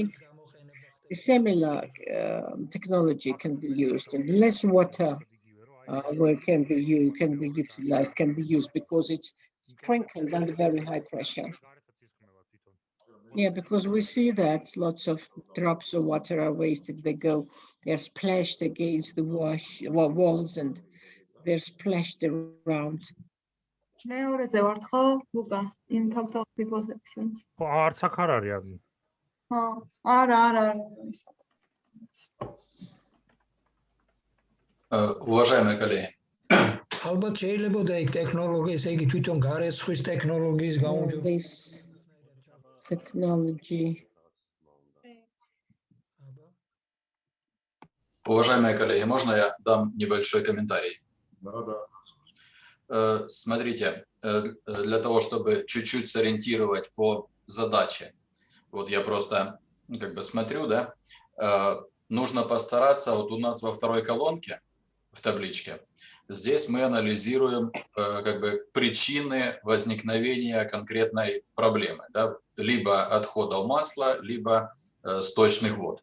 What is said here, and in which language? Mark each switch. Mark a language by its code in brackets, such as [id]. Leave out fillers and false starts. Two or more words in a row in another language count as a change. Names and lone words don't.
[en] I think similar technology can be used, and less water can be utilized, can be used because it's sprinkled under very high pressure. Yeah, because we see that lots of drops of water are wasted. They're splashed against the walls, and they're splashed around. [ka] მეორეზე ვართ ხო, ლუკა, [en] in photography positions. [ka] ხო, არც აქ არ არის აგი. ხო, არა. [ru] Уважаемые коллеги, [ka] ალბათ შეიძლებოდა ეგ ტექნოლოგიის, იგი თვითონ გარესხვის ტექნოლოგიის გაუმჯობესება. [en] This technology. [ru] уважаемые коллеги, можно я дам небольшой комментарий? Да. Смотрите, для того, чтобы чуть-чуть сориентировать по задаче, вот я просто как бы смотрю, да, нужно постараться, вот у нас во второй колонке, в табличке, здесь мы анализируем как бы причины возникновения конкретной проблемы, да, либо отходов масла, либо сточных вод.